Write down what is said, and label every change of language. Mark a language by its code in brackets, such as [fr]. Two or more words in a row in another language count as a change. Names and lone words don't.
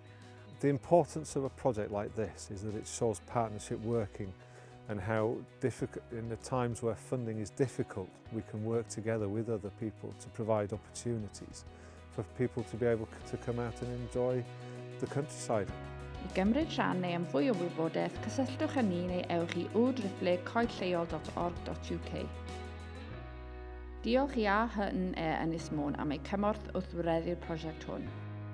[en] The importance of a project like this is that it shows partnership working, and how difficult, in the times where funding is difficult, we can work together with other people to provide opportunities for people to be able to come out and enjoy the countryside. [cy] I gymryd rhan neu am fwy o wybodaeth, cysylltwch â ni neu ewch i www.coedlleol.org.uk. Diolch i A Hyn Ynys Môn am eu cymorth wrth wyreddi'r prosiect hwn.